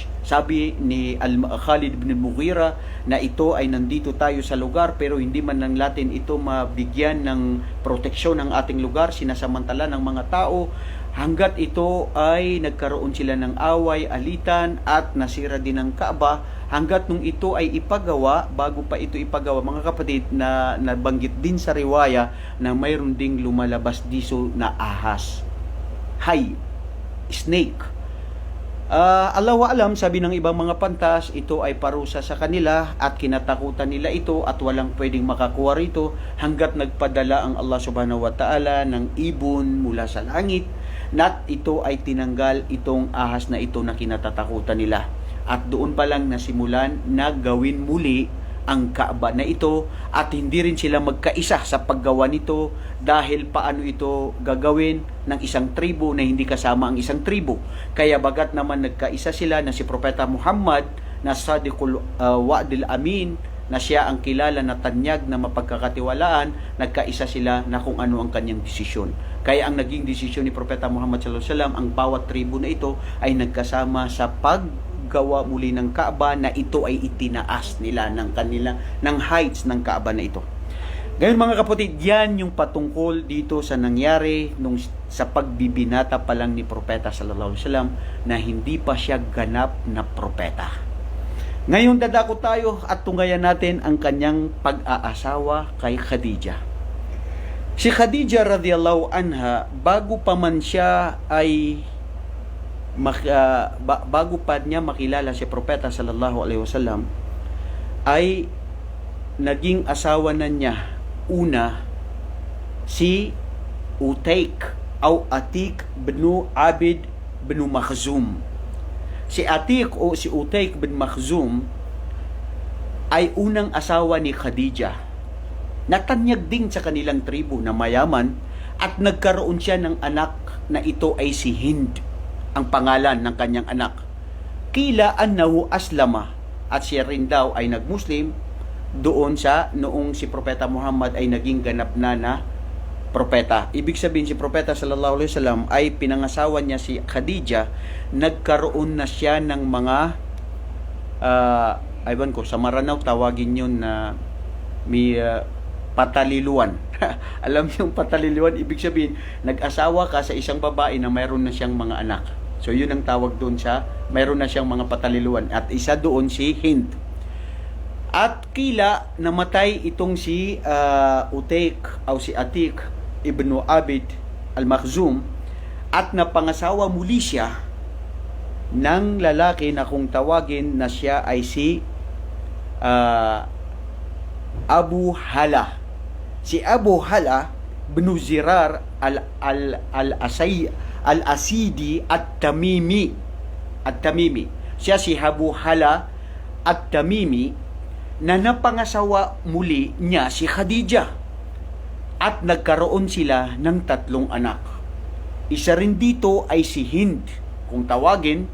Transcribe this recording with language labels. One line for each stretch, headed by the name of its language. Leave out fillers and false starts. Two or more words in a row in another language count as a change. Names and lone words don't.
Filipino: Sabi ni Khalid ibn Mughira na ito ay nandito tayo sa lugar pero hindi man lang natin ito mabigyan ng proteksyon ng ating lugar, sinasamantala ng mga tao hanggat ito ay nagkaroon sila ng away, alitan at nasira din ang Kaaba, hanggat nung ito ay ipagawa, bago pa ito ipagawa, mga kapatid, na nabanggit din sa riwaya na mayroon ding lumalabas diso na ahas, snake.
Arabic: Allahu alam,
Filipino: sabi ng ibang mga pantas, ito ay parusa sa kanila at kinatakutan nila ito at walang pwedeng makakuha rito hanggat nagpadala ang Allah
Arabic: subhanahu wa ta'ala
Filipino: ng ibon mula sa langit, at ito ay tinanggal itong ahas na ito na kinatatakutan nila. At doon pa lang nasimulan na gawin muli ang Kaaba na ito, at hindi rin sila magkaisa sa paggawa nito dahil paano ito gagawin ng isang tribo na hindi kasama ang isang tribo. Kaya bagat naman nagkaisa sila na si Propeta Muhammad na
Arabic: Sadiqul Wa'dil Amin,
Filipino: na siya ang kilala na tanyag na mapagkakatiwalaan, nagkaisa sila na kung ano ang kanyang desisyon. Kaya ang naging desisyon ni Propeta Muhammad
Arabic: sallallahu alaihi wasallam,
Filipino: ang bawat tribo na ito ay nagkasama sa paggawa muli ng Kaaba, na ito ay itinaas nila ng heights ng Kaaba na ito. Ngayon mga kapatid, yan yung patungkol dito sa nangyari sa pagbibinata pa lang ni Propeta
Arabic: sallallahu alaihi wasallam
Filipino: na hindi pa siya ganap na propeta. Ngayon dadako tayo at tunggayan natin ang kanyang pag-aasawa kay Khadija. Si Khadija
Arabic: radhiyallahu anha,
Filipino: bago pa niya makilala si Propeta
Arabic: sallallahu alaihi wasallam,
Filipino: ay naging asawa na niya una si Utaik o Atik bin Abid bin Makhzum. Si Atik o si Utaik bin Makhzum ay unang asawa ni Khadija. Natanyag din sa kanilang tribo na mayaman, at nagkaroon siya ng anak na ito ay si Hind, ang pangalan ng kanyang anak.
Arabic: Kila annahu aslama,
Filipino: at siya rin daw ay nagmuslim doon noong si Propeta Muhammad ay naging ganap na propeta. Ibig sabihin, si Propeta
Arabic: sallallahu alaihi wasallam
Filipino: ay pinangasawa niya si Khadija, nagkaroon na siya ng mga aywan ko, sa Maranao tawagin yun na may pataliluan. Alam niyo yung pataliluan, ibig sabihin, nag-asawa ka sa isang babae na mayroon na siyang mga anak. So yun ang tawag doon mayroon na siyang mga pataliluan. At isa doon si Hind. At kila namatay itong si Utaik o si Atik ibn Abid al-Makhzum, at napangasawa muli siya ng lalaki na kung tawagin na siya ay si Abu Hala. Si Abu Hala bin Zirar al-Asidi at-Tamimi. Siya si Abu Hala at-Tamimi, na napangasawa muli niya si Khadija, at nagkaroon sila ng 3 anak. Isa rin dito ay si Hind, kung tawagin.